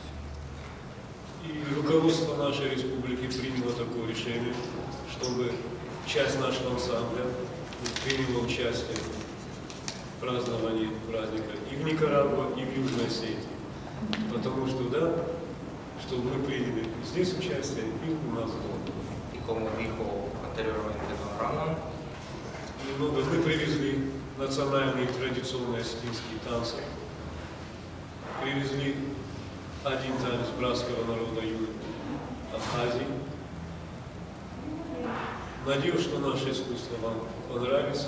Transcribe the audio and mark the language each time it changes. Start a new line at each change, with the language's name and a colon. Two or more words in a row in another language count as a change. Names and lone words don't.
Russian: И руководство нашей республики приняло такое решение, чтобы часть нашего ансамбля приняла участие в праздновании праздника и в Никарагуа, и в Южной Осетии. Потому что, да, чтобы мы приняли здесь участие и у нас дома.
Spanish: Y como dijo anteriormente don Ронан,
Russian: Немного мы привезли национальные традиционные осетинские танцы. Привезли один танец братского народа Южной Абхазии. Надеюсь, что наше искусство вам понравится.